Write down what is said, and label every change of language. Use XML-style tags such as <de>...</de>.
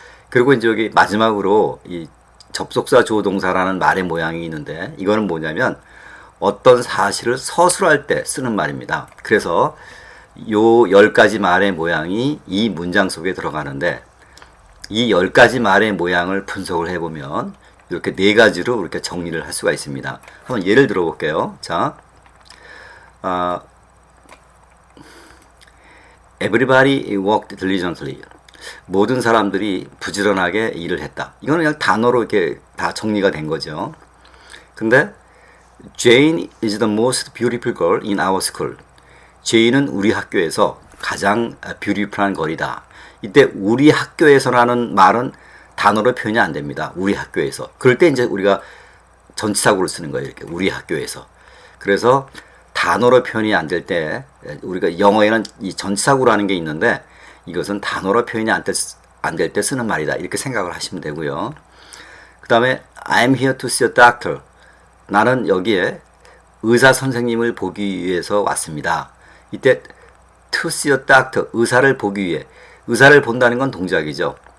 <ko>그리고 이제 여기 마지막으로 이 접속사 주어동사라는 말의 모양이 있는데 이거는 뭐냐면 어떤 사실을 서술할 때 쓰는 말입니다. 그래서 요 10가지 말의 모양이 이 문장 속에 들어가는데 이 10가지 말의 모양을 분석을 해보면 이렇게 4가지로 이렇게 정리를 할 수가 있습니다. 한번 예를 들어 볼게요.</ko> <en>자, Everybody worked diligently.</en> <ko>모든 사람들이 부지런하게 일을 했다. 이거는 그냥 단어로 이렇게 다 정리가 된 거죠.</ko> <en>근데 Jane is the most beautiful girl in our school.</en> <ko>제이는 우리 학교에서 가장 뷰티풀한 걸이다. 이때 우리 학교에서라는 말은 단어로 표현이 안 됩니다. 우리 학교에서. 그럴 때 이제 우리가 전치사구를 쓰는 거예요. 이렇게 우리 학교에서. 그래서 단어로 표현이 안 될 때 우리가 영어에는 이 전치사구라는 게 있는데 이것은 단어로 표현이 안 될 때 쓰는 말이다. 이렇게 생각을 하시면 되고요.</ko> <en>그 다음에 I'm here to see a doctor.</en> <ko>나는 여기에 의사 선생님을 보기 위해서 왔습니다. 이때</ko> <en>to see a doctor,</en> <ko>의사를 보기 위해. 의사를 본다는 건 동작이죠.</ko>